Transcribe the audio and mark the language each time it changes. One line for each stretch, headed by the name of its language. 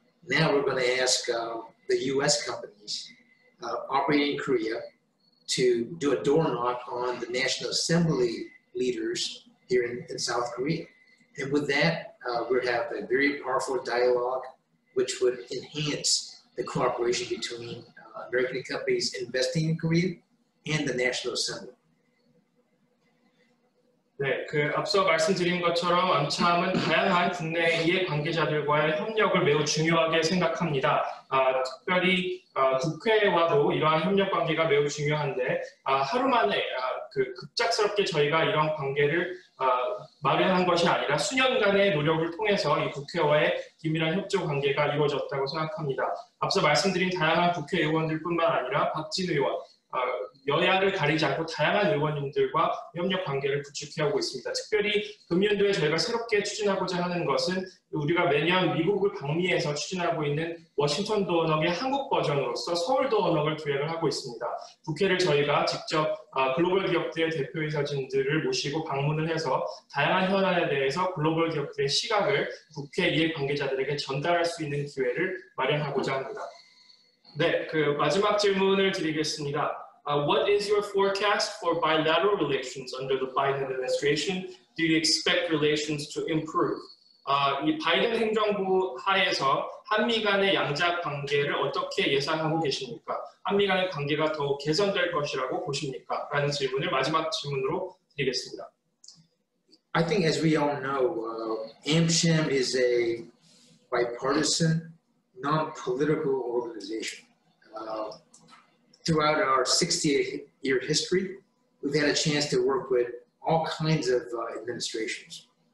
English: Now we're going to ask the U.S. companies operating in Korea to do a door knock on the National Assembly leaders here in South Korea. And with that, we'll have a very powerful dialogue which would enhance the cooperation between American companies investing in Korea and the National Assembly.
Korean: 네, 앞서 말씀드린 것처럼 암참은 다양한 국내 이해 관계자들과의 협력을 매우 중요하게 생각합니다. 특별히 국회와도 이러한 협력 관계가 매우 중요한데 하루 만에 급작스럽게 저희가 이런 관계를 마련한 것이 아니라 수년간의 노력을 통해서 이 국회와의 긴밀한 협조 관계가 이루어졌다고 생각합니다. 앞서 말씀드린 다양한 국회의원들뿐만 아니라 박진 의원, 여야를 가리지 않고 다양한 의원님들과 협력 관계를 구축해오고 있습니다. 특별히 금년도에 저희가 새롭게 추진하고자 하는 것은 우리가 매년 미국을 방미해서 추진하고 있는 워싱턴 도어넉의 한국 버전으로서 서울 도어넉을 기획을 하고 있습니다. 국회를 저희가 직접 글로벌 기업들의 대표이사진들을 모시고 방문을 해서 다양한 현안에 대해서 글로벌 기업들의 시각을 국회 이해 관계자들에게 전달할 수 있는 기회를 마련하고자 합니다. 네, 마지막 질문을 드리겠습니다.
English: What is your forecast for bilateral relations under the Biden administration? Do you expect relations to improve?
Korean: 이 바이든 행정부 하에서 한미 간의 양자 관계를 어떻게 예상하고 계십니까? 한미 간의 관계가 더 개선될 것이라고 보십니까? 라는 질문을 마지막 질문으로 드리겠습니다.
English: I think as we all know, AMCHAM is a bipartisan, non-political organization. Throughout our 60-year history, we've had a chance to work with all kinds of administrations.